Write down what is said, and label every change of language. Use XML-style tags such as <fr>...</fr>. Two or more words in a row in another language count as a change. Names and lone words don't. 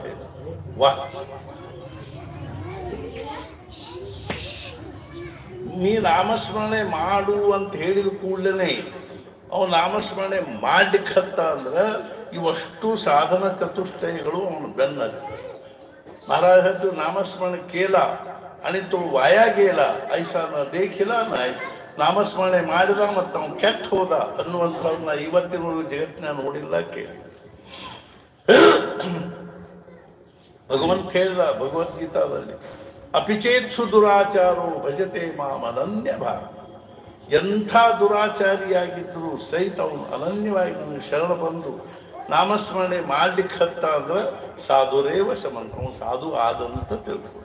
<kn>ವಾಹ್, ನೀ ನಾಮಸ್ಮರಣೆ ಮಾಡು ಅಂತ ಹೇಳಿದ ಕೂಡಲೇ ಅವ ನಾಮಸ್ಮರಣೆ ಮಾಡ್ಲಿಕ್ಕೆ ಹತ್ತ ಅಂದ್ರೆ ಇವಷ್ಟು ಸಾಧನ ಚತುಷ್ಟಯಗಳು ಅವನು ಬೆನ್ನ ಹತ್ತಿ.</kn> <mr>महाराज है तो नामस्मरण केला आणि तो वाया गेला ऐसा न देखिला नाही,</mr> <kn>ನಾಮಸ್ಮರಣೆ ಮಾಡಿದ ಮತ್ತು ಅವನು ಕೆಟ್ಟ ಹೋದ ಅನ್ನುವಂಥವ್ರನ್ನ ಇವತ್ತಿನವರೆಗೂ ಜಗತ್ತಿನ ನೋಡಿಲ್ಲ, ಕೇಳಿ. ಭಗವಂತ ಹೇಳಿದ ಭಗವದ್ಗೀತಾದಲ್ಲಿ,</kn> <sa>ಅಪಿಚೇತ್ಸು ದುರಾಚಾರೋ ಭಜತೆ ಮಾಂ ಅನನ್ಯ ಭಾವ.</sa> <kn>ಎಂಥ ದುರಾಚಾರಿಯಾಗಿದ್ದರೂ ಸಹಿತ ಅವನು ಅನನ್ಯವಾಗಿ ನನಗೆ ಶರಣ ಬಂದು ನಾಮಸ್ಮರಣೆ ಮಾಡ್ಲಿಕ್ಕೆ ಹತ್ತ ಅಂದ್ರೆ</kn> <sa>ಸಾಧುರೇವ ಸಮನ್,</sa> <kn>ಅವನು ಸಾಧು ಆದಂತ ತಿಳ್ಕೊಂಡು.</kn>